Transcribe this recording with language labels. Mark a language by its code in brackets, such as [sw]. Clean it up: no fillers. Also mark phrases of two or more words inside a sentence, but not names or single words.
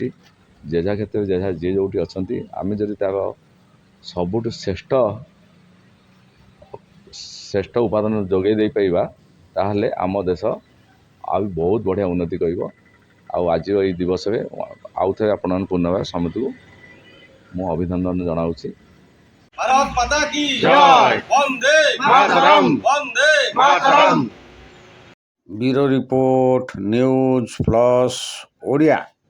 [or] ଯେଝା କ୍ଷେତ୍ରରେ ଯିଏ ଯେଉଁଠି ଅଛନ୍ତି, ଆମେ ଯଦି ତାର ସବୁଠୁ ଶ୍ରେଷ୍ଠ ଉପାଦାନ ଯୋଗାଇ ଦେଇପାରିବା ତାହେଲେ ଆମ ଦେଶ ଆଉ ବହୁତ ବଢ଼ିଆ ଉନ୍ନତି କରିବ। ଆଉ ଆଜିର ଏହି ଦିବସରେ ଆଉ ଥରେ ଆପଣମାନଙ୍କୁ ପୁନର୍ବାର ସମସ୍ତଙ୍କୁ ମୁଁ ଅଭିନନ୍ଦନ ଜଣାଉଛି। [hi] भारत माता की जय। वन्दे मातरम्, वन्दे मातरम्। [en] Bureau report [or] ନ୍ୟୁଜ୍ ପ୍ଲସ୍ ଓଡ଼ିଆ।